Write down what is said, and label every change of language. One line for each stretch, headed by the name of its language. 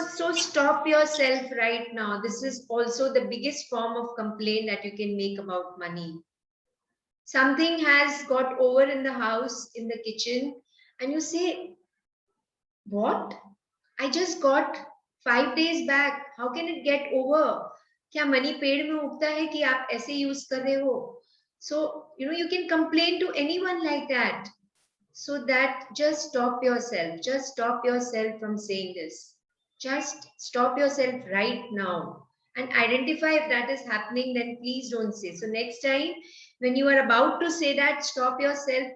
English: So stop yourself right now. This is also the biggest form of complaint that you can make about money. Something has got over in the house, in the kitchen, and you say, what? I just got 5 days back. How can it get over?
Hindi: क्या money पेड़ में उगता है कि आप ऐसे use कर रहे हो?
English: So you can complain to anyone like that. So that just stop yourself from saying this. Just stop yourself right now and identify if that is happening, then please don't say. So next time when you are about to say that, stop yourself.